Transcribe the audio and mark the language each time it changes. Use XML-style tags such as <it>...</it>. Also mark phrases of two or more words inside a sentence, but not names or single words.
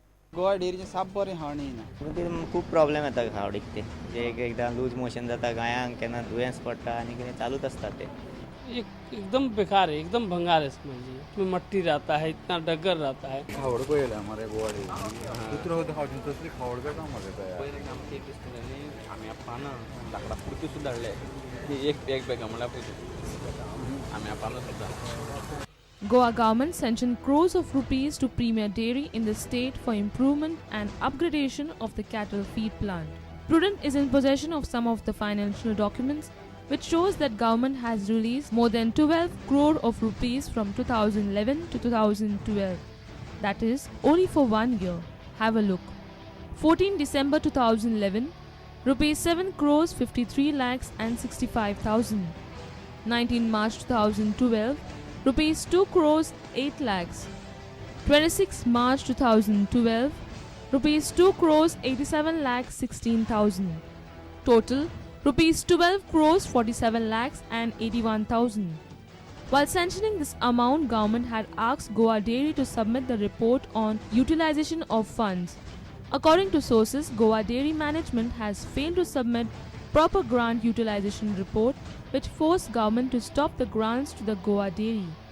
<kok>गोवा डेरीचे साप बरें हावणी ना खूब प्रॉब्लेम येता खावडीक ते एकदां लूज मोशन जाता गायांक केन्ना दुयेंस पडटा आनी कितें चालूच आसता ते</kok> <hi>एकदम बेकार है, एकदम भंगार है समझिए। इसमें मट्टी रहता है, इतना डगर रहता है।</hi> <kok>खावड पळयलें हमारे गोवा डेरी उतरो खावडी तसली खावड बेकार म्हाका पयलीं आमचे एक दिसताले आम्या पानां लाकडां पुरती सुद्दां हाडले एक बॅग म्हणल्यार पयलीं आम्या पानां सुद्दां.</kok> <en>Goa government sanctioned crores of rupees to Premier Dairy in the state for improvement and upgradation of the cattle feed plant. Prudent is in possession of some of the financial documents which shows that government has released more than 12 crore of rupees from 2011 to 2012. That is only for 1 year. Have a look. 14 December 2011, rupees 7 crores 53 lakhs and 65,000. 19 March 2012, rupees 2 crores 8 lakhs. 26 March 2012, rupees 2 crores 87 lakhs 16,000. Total rupees 12 crores 47 lakhs and 81,000. While sanctioning this amount, government had asked Goa Dairy to submit the report on utilization of funds. According to sources, Goa Dairy management has failed to submit proper grant utilization report, which forced government to stop the grants to the Goa Dairy.</en>